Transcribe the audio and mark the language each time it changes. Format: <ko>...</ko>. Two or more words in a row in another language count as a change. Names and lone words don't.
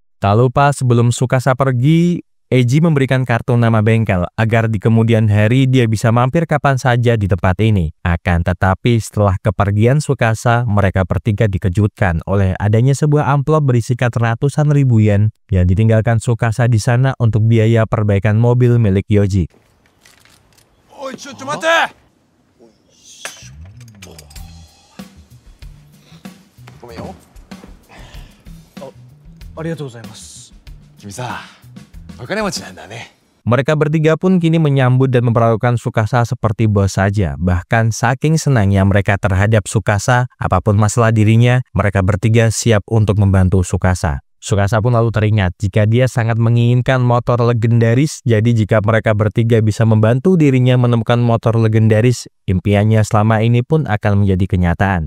<id>Tak lupa sebelum Tsukasa pergi, Eiji memberikan kartu nama bengkel agar di kemudian hari dia bisa mampir kapan saja di tempat ini. Akan tetapi setelah kepergian Tsukasa, mereka bertiga dikejutkan oleh adanya sebuah amplop berisikan ratusan ribu yen yang ditinggalkan Tsukasa di sana untuk biaya perbaikan mobil milik Yoji.</id> <en>Oi, mate!</en> <ja>ごめんよ。ありがとうございます。君さ、</ja> <id>Mereka bertiga pun kini menyambut dan memperlakukan Tsukasa seperti bos saja. Bahkan saking senangnya mereka terhadap Tsukasa, apapun masalah dirinya, mereka bertiga siap untuk membantu Tsukasa. Tsukasa pun lalu teringat jika dia sangat menginginkan motor legendaris, jadi jika mereka bertiga bisa membantu dirinya menemukan motor legendaris, impiannya selama ini pun akan menjadi kenyataan.</id>